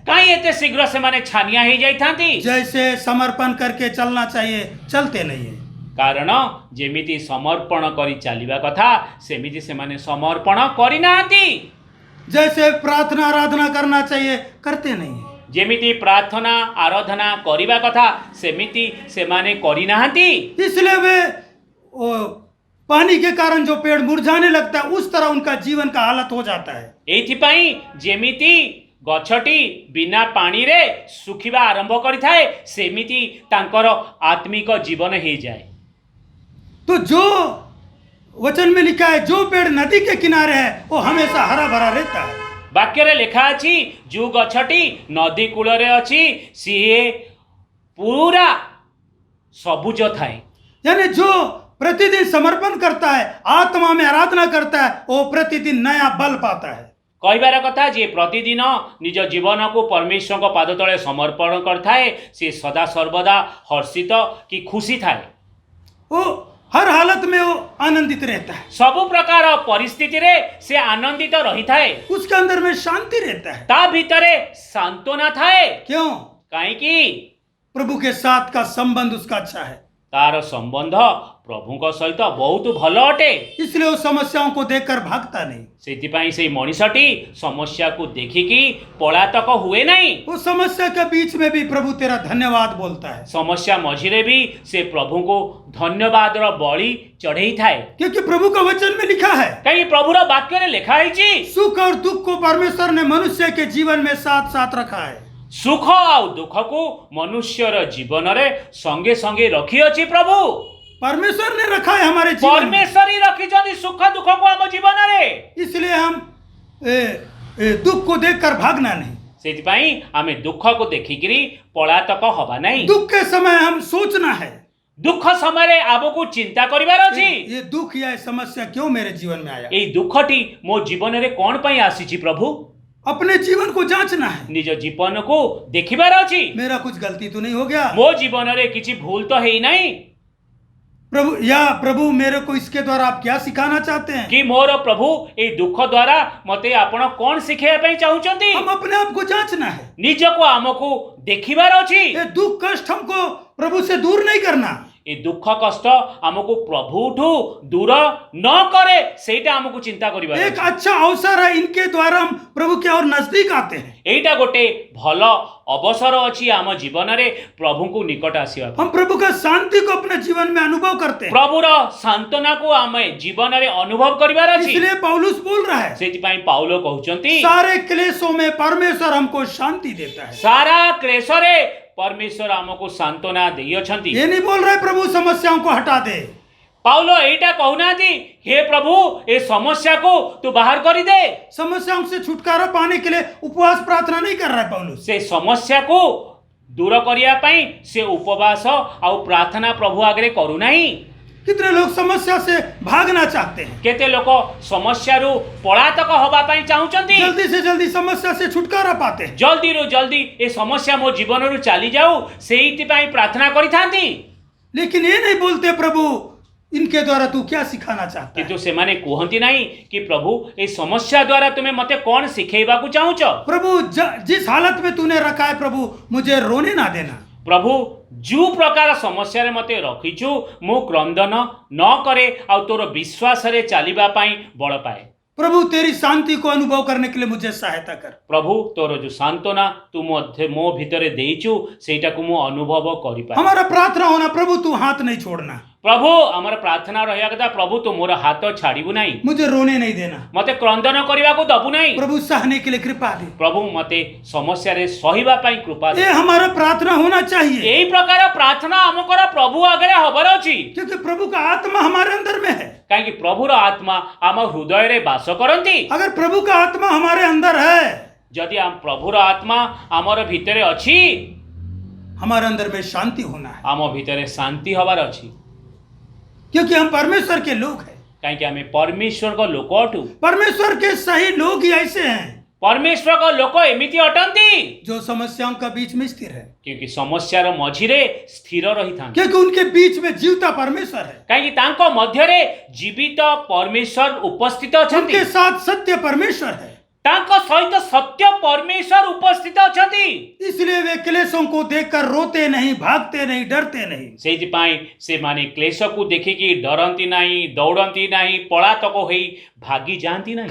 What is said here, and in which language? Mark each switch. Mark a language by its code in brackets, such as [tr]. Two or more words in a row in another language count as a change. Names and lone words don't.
[or] କାଇ ଏତେ ଶୀଘ୍ର ସେ ମାନେ ଛାନିଆ ହି ଯାଇ ଥାନ୍ତି। [hi] जैसे समर्पण करके चलना चाहिए, चलते नहीं है। [or] କାରଣ ଯେମିତି ସମର୍ପଣ କରି ଚାଲିବା କଥା ସେମିତି ସେ ମାନେ ସମର୍ପଣ କରି ନାହାନ୍ତି। [hi] जैसे प्रार्थना आराधना करना चाहिए करते नहीं है। [or] ଯେମିତି ପ୍ରାର୍ଥନା ଆରାଧନା କରିବା କଥା ସେମିତି ସେମାନେ କରିନାହାନ୍ତି। [hi] इसलिए वे वो पानी के कारण जो पेड़ मुरझाने लगता है उस तरह उनका जीवन का हालत हो जाता है। [or] ଏଇଥିପାଇଁ ଯେମିତି ଗଛଟି ବିନା ପାଣିରେ ଶୁଖିବା ଆରମ୍ଭ କରିଥାଏ ସେମିତି ତାଙ୍କର ଆତ୍ମିକ ଜୀବନ ହେଇଯାଏ। [hi] तो जो वचन में लिखा है जो पेड़ नदी के किनारे है वो हमेशा हरा भरा रहता है। [or] ବାକ୍ୟରେ ଲେଖା ଅଛି ଯେଉଁ ଗଛଟି ନଦୀ କୂଳରେ ଅଛି ସିଏ ପୁରା ସବୁଜ ଥାଏ। [hi] यानी जो प्रतिदिन समर्पण करता है आत्मा में आराधना करता है वो प्रतिदिन नया बल पाता है। [or] କହିବାର କଥା ଯିଏ ପ୍ରତିଦିନ ନିଜ ଜୀବନକୁ ପରମେଶ୍ୱରଙ୍କ ପାଦ ତଳେ ସମର୍ପଣ କରିଥାଏ ସେ ସଦା ସର୍ବଦା ହର୍ଷିତ କି ଖୁସି ଥାଏ। [hi] वो हर हालत में वो आनंदित रहता है। [or] ସବୁ ପ୍ରକାର ପରିସ୍ଥିତିରେ ସେ ଆନନ୍ଦିତ ରହିଥାଏ। [hi] उसके अंदर में शांति रहता है। [or] ତା ଭିତରେ ସାନ୍ତ୍ୱନା ଥାଏ। [hi] क्यों? [or] କାହିଁକି? [hi] प्रभु के साथ का संबंध उसका अच्छा है, [or] ତାର ସମ୍ବନ୍ଧ ପ୍ରଭୁଙ୍କ ସହିତ ବହୁତ ଭଲ ଅଟେ। [hi] इसलिए वो समस्याओं को देखकर भागता नहीं। [or] ସେଥିପାଇଁ ସେଇ ମଣିଷଟି ସମସ୍ୟାକୁ ଦେଖିକି ପଳାତକ ହୁଏ ନାହିଁ। [hi] वो समस्या के बीच में भी प्रभु तेरा धन्यवाद बोलता है, [or] ସମସ୍ୟା ମଝିରେ ବି ସେ ପ୍ରଭୁଙ୍କୁ ଧନ୍ୟବାଦର ବଳି ଚଢ଼େଇଥାଏ। [hi] क्योंकि प्रभु का वचन में लिखा है [or] କାହିଁକି ପ୍ରଭୁର ବାକ୍ୟରେ ଲେଖା ହେଇଛି [hi] सुख और दुख को परमेश्वर ने मनुष्य के जीवन में साथ साथ रखा है। [or] ସୁଖ ଆଉ ଦୁଃଖକୁ ମନୁଷ୍ୟର ଜୀବନରେ ସଙ୍ଗେ ସଙ୍ଗେ ରଖିଅଛି ପ୍ରଭୁ। [hi] परमेश्वर ने रखा है हमारे जीवन में। [or] ପରମେଶ୍ୱର ହିଁ ରଖିଛନ୍ତି ସୁଖ ଦୁଃଖକୁ ଆମ ଜୀବନରେ। [hi] इसलिए हम दुख को देखकर भागना नहीं। [or] ସେଥିପାଇଁ ଆମେ ଦୁଃଖକୁ ଦେଖିକିରି ପଳାତକ ହବା ନାହିଁ। [hi] दुख के समय हम सोचना है [or] ଦୁଃଖ ସମୟରେ ଆମକୁ ଚିନ୍ତା କରିବାର ଅଛି [hi] ये दुख या ये समस्या क्यों मेरे जीवन में आया। [or] ଏଇ ଦୁଃଖଟି ମୋ ଜୀବନରେ କ'ଣ ପାଇଁ ଆସିଛି ପ୍ରଭୁ। [hi] अपने जीवन को जांचना है, [or] ନିଜ ଜୀବନକୁ ଦେଖିବାର ଅଛି। [hi] मेरा कुछ गलती तो नहीं हो गया [or] ମୋ ଜୀବନରେ କିଛି ଭୁଲ ତ ହେଇନାହିଁ [hi] प्रभु मेरे को इसके द्वारा आप क्या सिखाना चाहते हैं। [or] କି ମୋର ପ୍ରଭୁ ଏଇ ଦୁଃଖ ଦ୍ୱାରା ମୋତେ ଆପଣ କ'ଣ ଶିଖେଇବା ପାଇଁ ଚାହୁଁଛନ୍ତି। [hi] हम अपने आप को जांचना है। [or] ନିଜକୁ ଆମକୁ ଦେଖିବାର ଅଛି। [hi] ये दुख कष्ट हमको प्रभु से दूर नहीं करना। [or] ଏ ଦୁଃଖ କଷ୍ଟ ଆମକୁ ପ୍ରଭୁଠୁ ଦୂର ନ କରେ ସେଇଟା ଆମକୁ ଚିନ୍ତା କରିବାର [hi] एक [or] ଅଛି। [hi] अच्छा अवसर है, इनके द्वारा हम प्रभु के और नजदीक आते हैं। [or] ଏଇଟା ଗୋଟେ ଭଲ ଅବସର ଅଛି ଆମ ଜୀବନରେ ପ୍ରଭୁଙ୍କୁ ନିକଟ ଆସିବା ପାଇଁ। [hi] हम प्रभु का शांति को अपने जीवन में अनुभव करते हैं। [or] ପ୍ରଭୁର ସାନ୍ତ୍ୱନାକୁ ଆମେ ଜୀବନରେ ଅନୁଭବ କରିବାର ଅଛି। [hi] इसलिए पौलुस बोल रहा है [or] ସେଥିପାଇଁ ପାଉଲ କହୁଛନ୍ତି [hi] सारे क्लेशों में परमेश्वर हमको शांति देता है। [or] ସାରା କ୍ଲେଶରେ ପରମେଶ୍ୱର ଆମକୁ ସାନ୍ତ୍ୱନା ଦେଇଅଛନ୍ତି। [hi] ये नहीं बोल रहे प्रभु समस्याओं को हटा दे। [or] ପାଉଲ ଏଇଟା କହୁନାହାନ୍ତି ହେ ପ୍ରଭୁ ଏ ସମସ୍ୟାକୁ ତୁ ବାହାର କରିଦେ। [hi] समस्याओं से छुटकारा पाने के लिए उपवास प्रार्थना नहीं कर रहा है पौलुस। [or] ସେ ସମସ୍ୟାକୁ ଦୂର କରିବା ପାଇଁ ସେ ଉପବାସ ଆଉ ପ୍ରାର୍ଥନା ପ୍ରଭୁ ଆଗରେ କରୁନାହିଁ। [hi] कितने लोग समस्या से भागना चाहते हैं, [or] କେତେ ଲୋକ ସମସ୍ୟାରୁ ପଳାତକ ହେବା ପାଇଁ ଚାହୁଁଛନ୍ତି। [hi] जल्दी से जल्दी समस्या से छुटकारा पाते हैं। [or] ଜଲ୍ଦିରୁ ଜଲ୍ଦି ଏ ସମସ୍ୟା ମୋ ଜୀବନରୁ ଚାଲିଯାଉ ସେଇଥିପାଇଁ ପ୍ରାର୍ଥନା କରିଥାନ୍ତି। [hi] लेकिन ये नहीं बोलते प्रभु इनके द्वारा तू क्या सिखाना चाहता है। [or] କିନ୍ତୁ ସେମାନେ କୁହନ୍ତି ନାହିଁ କି ପ୍ରଭୁ ଏ ସମସ୍ୟା ଦ୍ୱାରା ତୁମେ ମୋତେ କ'ଣ ଶିଖେଇବାକୁ ଚାହୁଁଛ। [hi] प्रभु जिस हालत में तूने रखा है प्रभु मुझे रोने ना देना। [or] ପ୍ରଭୁ ଯେଉଁ ପ୍ରକାର ସମସ୍ୟାରେ ମୋତେ ରଖିଛୁ ମୁଁ କ୍ରନ୍ଦନ ନ କରେ ଆଉ ତୋର ବିଶ୍ୱାସରେ ଚାଲିବା ପାଇଁ ବଳ ପାଏ। [hi] प्रभु तेरी शांति को अनुभव करने के लिए मुझे सहायता कर। [or] ପ୍ରଭୁ ତୋର ଯେଉଁ ସାନ୍ତ୍ୱନା ତୁ ମୋ ଭିତରେ ଦେଇଛୁ ସେଇଟାକୁ ମୁଁ ଅନୁଭବ କରିପାରେ। [hi] हमारा प्रार्थना होना प्रभु तू हाथ नहीं छोड़ना, [or] ପ୍ରଭୁ ଆମର ପ୍ରାର୍ଥନା ରହିବା କଥା ପ୍ରଭୁ ତୁ ମୋର ହାତ ଛାଡ଼ିବୁ ନାହିଁ। [hi] मुझे रोने नहीं देना। [or] ମୋତେ କ୍ରନ୍ଦନ କରିବାକୁ ଦବୁ ନାହିଁ। [hi] प्रभु सहने के लिए कृपा दे। [or] ପ୍ରଭୁ ମୋତେ ସମସ୍ୟାରେ ସହିବା ପାଇଁ କୃପା ଦେ। [hi] ये हमारा प्रार्थना होना चाहिए, [or] ଏଇ ପ୍ରକାର ପ୍ରାର୍ଥନା ଆମଙ୍କର ପ୍ରଭୁ ଆଗରେ ହବାର ଅଛି। [hi] क्योंकि प्रभु का आत्मा हमारे अंदर में है। [or] କାହିଁକି ପ୍ରଭୁର ଆତ୍ମା ଆମ ହୃଦୟରେ ବାସ କରନ୍ତି। [hi] अगर प्रभु का आत्मा हमारे अंदर है [or] ଯଦି ପ୍ରଭୁର ଆତ୍ମା ଆମର ଭିତରେ ଅଛି [hi] हमारे अंदर में शांति होना है, [or] ଆମ ଭିତରେ ଶାନ୍ତି ହବାର ଅଛି। [hi] क्योंकि हम परमेश्वर के लोग हैं। [or] କାହିଁକି ଆମେ ପରମେଶ୍ୱରଙ୍କ ଲୋକ ଅଟୁ। [hi] परमेश्वर के सही लोग ही ऐसे हैं [or] ପରମେଶ୍ୱରଙ୍କ ଲୋକ ଏମିତି ଅଟନ୍ତି [hi] जो समस्याओं का बीच में स्थिर है, [or] क्योंकि ସମସ୍ୟାର ମଝିରେ ସ୍ଥିର ରହିଥାନ୍ତି। [hi] क्योंकि उनके बीच में जीवता परमेश्वर है, [or] କାହିଁକି ତାଙ୍କ ମଧ୍ୟରେ ଜୀବିତ ପରମେଶ୍ୱର ଉପସ୍ଥିତ ଅଛନ୍ତି। [hi] उनके साथ सत्य परमेश्वर है। [or] ତାଙ୍କ ସହିତ ସତ୍ୟ ପରମେଶ୍ୱର ଉପସ୍ଥିତ ଅଛନ୍ତି। [hi] इसलिए वे क्लेशों को देखकर रोते नहीं, भागते नहीं, डरते नहीं। [or] ସେଇଥିପାଇଁ ସେ ମାନେ କ୍ଲେଶ କୁ ଦେଖିକି ଡରନ୍ତି ନାହିଁ, ଦୌଡ଼ନ୍ତି ନାହିଁ, ପଳାତକ ହୋଇ ଭାଗି ଯାନ୍ତି ନାହିଁ।